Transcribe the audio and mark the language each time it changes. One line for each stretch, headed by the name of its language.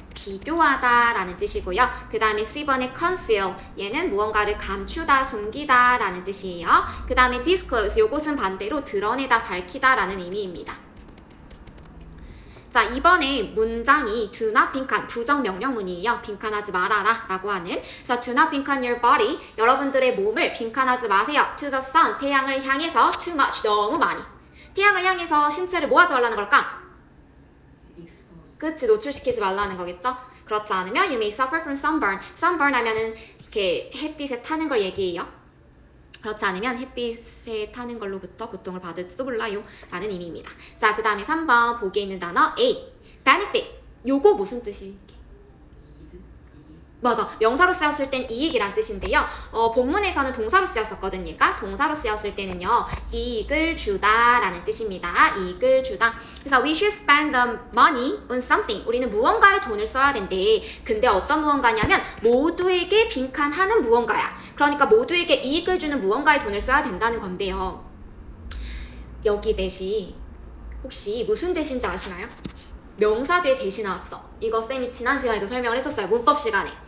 Korean: 비교하다 라는 뜻이고요. 그 다음에 C번의 conceal 얘는 무언가를 감추다, 숨기다 라는 뜻이에요. 그 다음에 disclose 요것은 반대로 드러내다, 밝히다 라는 의미입니다. 자, 이번에 문장이
English: do not
Korean: 빈칸, 부정명령문이에요. 빈칸하지 말아라 라고 하는. 자,
English: do not
Korean: 빈칸
English: your body,
Korean: 여러분들의 몸을 빈칸하지 마세요.
English: to the sun,
Korean: 태양을 향해서
English: too much,
Korean: 너무 많이. 태양을 향해서 신체를 뭐 하지 말라는 걸까? 그치, 노출시키지 말라는 거겠죠? 그렇지 않으면
English: you may suffer from sunburn.
Korean: sunburn 하면은 이렇게 햇빛에 타는 걸 얘기해요. 그렇지 않으면 햇빛에 타는 걸로부터 고통을 받을지도 몰라요 라는 의미입니다. 자, 그 다음에 3번 보기에 있는 단어 A, benefit. 요거 무슨 뜻이에요? 맞아, 명사로 쓰였을 땐 이익이란 뜻인데요. 본문에서는 동사로 쓰였었거든요. 얘가 동사로 쓰였을 때는요, 이익을 주다 라는 뜻입니다. 이익을 주다. 그래서
English: we should spend the money on something.
Korean: 우리는 무언가에 돈을 써야 된대. 근데 어떤 무언가냐면 모두에게 빈칸하는 무언가야. 그러니까 모두에게 이익을 주는 무언가에 돈을 써야 된다는 건데요. 여기 대신 혹시 무슨 대신지 아시나요? 명사 뒤에 대시 나왔어. 이거 쌤이 지난 시간에도 설명을 했었어요. 문법 시간에.